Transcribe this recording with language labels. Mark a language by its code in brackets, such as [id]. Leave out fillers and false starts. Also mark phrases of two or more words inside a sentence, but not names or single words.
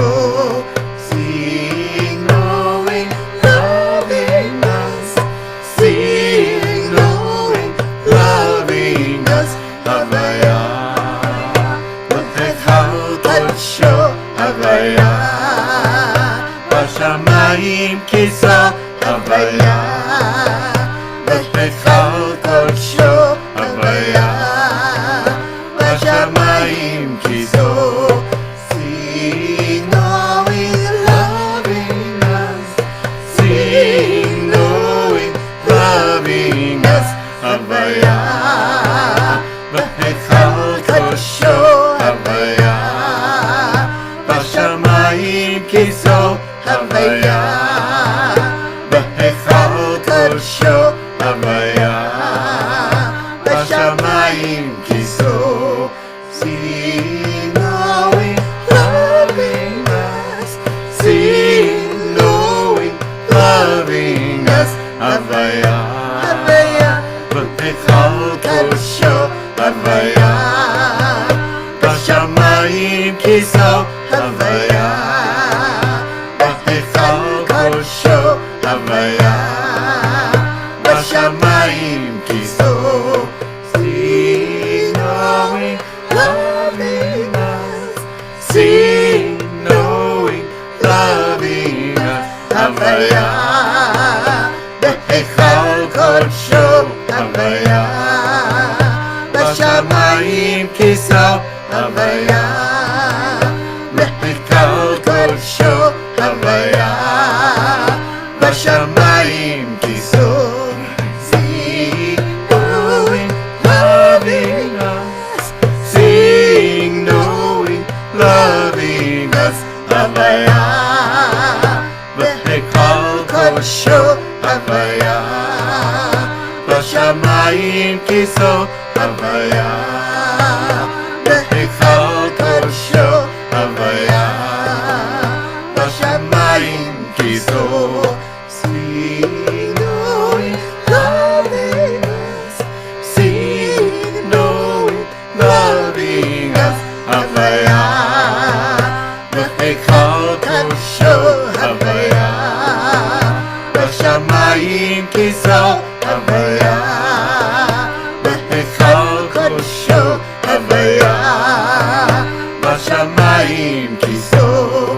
[en] Sing, knowing, loving us. Sing, knowing, loving us. [he] הוי"ה בהיכל קדשו הוי"ה בשמים כסאו הוי"ה בהיכל קדשו הוי"ה בשמים כסאו. [en] Sing, knowing, loving us. Sing, knowing, loving us. [he] הוי"ה בהיכל קדשו הוי"ה בשמים כסאו הוי"ה בהיכל קדשו הוי"ה בשמים כסאו. [en] Sing, knowing, loving us. Sing, knowing, loving us. [he] הוי"ה בהיכל קדשו הוי"ה בשמים כסאו הוי"ה בהיכל קדשו הוי"ה בשמים כסאו. [en] Sing, knowing, loving us. Sing, knowing, loving us. [he] הוי"ה בהיכל קדשו הוי"ה בשמים כסאו הוי"ה בהיכל קדשו הוי"ה בשמים כסאו. [en] Sing, knowing, loving us. Sing, knowing, loving us. [he] הוי"ה בהיכל קדשו הוי"ה בשמים כסאו הוי"ה בהיכל קדשו הוי"ה בשמים כסאו. [en] Sing, knowing, loving us. Sing, knowing, loving us. [he] הוי"ה בהיכל קדשו הוי"ה בשמים כסאו הוי"ה בהיכל קדשו הוי"ה בשמים כסאו.